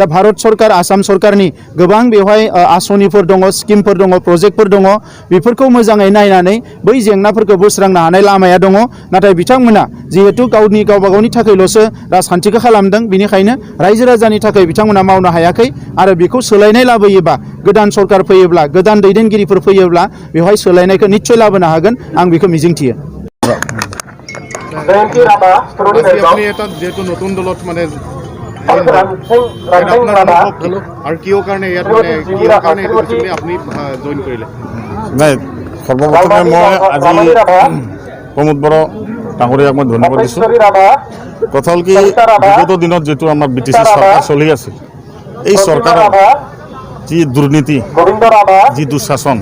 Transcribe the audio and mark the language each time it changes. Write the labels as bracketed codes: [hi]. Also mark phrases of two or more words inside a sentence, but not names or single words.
[brx] भारत सरकार आसाम सरकारनि गोबां बेवहाय आसनिफोर दङ स्किमफोर दङ प्रजेक्टफोर दङ बेफोरखौ मोजाङै नायनानै बै जेंनाफोरखौ बोस्रांनो हानाय लामाया दङ नाथाय बिथांमोना जिहेतु गावबा गावनि थाखायल'सो राजखान्थिखौ खालामदों बेनिखायनो रायजो राजानि थाखाय बिथांमोना मावनो हायाखै आरो बेखौ सोलायनाय लाबोयोबा गोदान सरकार फैयोब्ला गोदान दैदेनगिरिफोर फैयोब्ला बेवहाय सोलायनायखौ निश्चय लाबोनो हागोन आं बेखौ मिजिंथियो [as] যেহেতু নতুন দলত মানে আৰু কিয় কাৰণে ইয়াত মানে কিয় কাৰণে আপুনি জইন কৰিলে নাই সৰ্বপ্ৰথমে মই আজি প্ৰমোদ বড়ো ডাঙৰীয়াক মই ধন্যবাদ দিছোঁ কথা হ'ল কি বিগত দিনত যিটো আমাৰ বিটিচি চৰকাৰ চলি আছিল এই চৰকাৰৰ যি দুৰ্নীতি যি দুঃশাসন